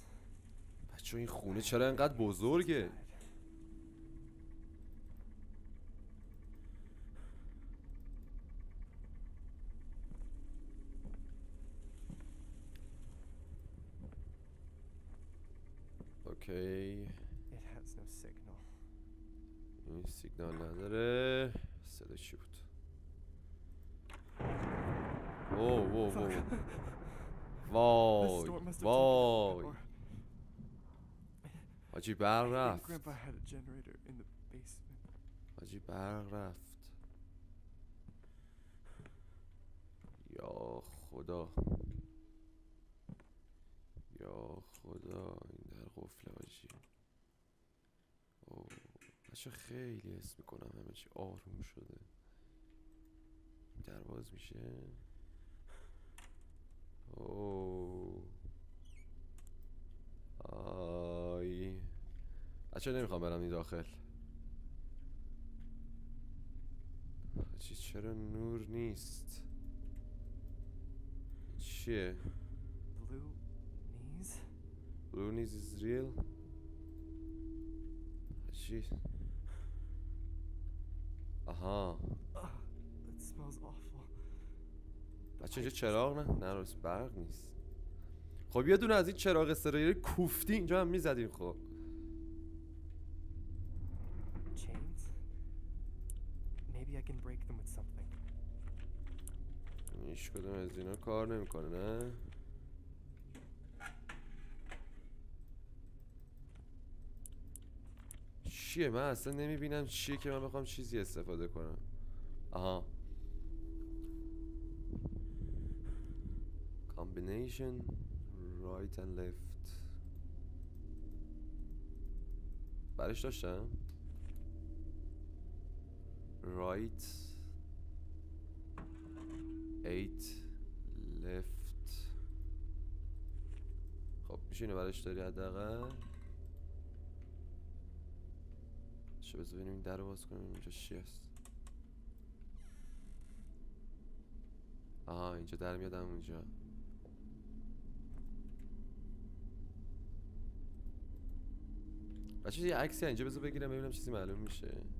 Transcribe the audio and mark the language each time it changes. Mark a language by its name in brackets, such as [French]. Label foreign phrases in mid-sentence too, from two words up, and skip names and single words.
[Persian] بچه این خونه چرا اینقدر بزرگه؟ اوکی. [English] It has no signal. [Persian] این سیگنال نداره. صدا چی بود؟ اوه اوه اوه. وای [English] storm must have taken وای over. [Persian] حاجی برق [English] I think [Persian] رفت. [English] Grandpa had a generator in the basement. [Persian] حاجی برق رفت. یا خدا یا خدا این در قفله حاجی. اوه بچه خیلی حس میکنم همه چی آروم شده. در باز میشه. اوه آی بچه نمیخوام برم این داخل. حاجی چرا نور نیست؟ چیه؟ [English] Blue knees? Blue knees is real؟ [Persian] حاجی آها [English] It smells awful. [Persian] بچه اینجا چراغ نه راست برق نیست. خب یه دونه از این چراغ استرایری کوفتی اینجا هم میزدیم. خب [English] Chains? Maybe I can break them with something. [Persian] هیچ کدوم از اینا کار نمیکنه نه. چیه من اصلا نمیبینم چیه که من بخوام چیزی استفاده کنم. آها [English] combination right and left [Persian] برش داشتم [English] right 8 left. [Persian] خب میشه اینو برش داری حداقل. چه بذار ببینیم این در رو باز کنیم اینجا چی هست. آها اینجا در میادم اونجا. بچه یه عکسی اینجا بذار بگیرم ببینم چیزی معلوم میشه.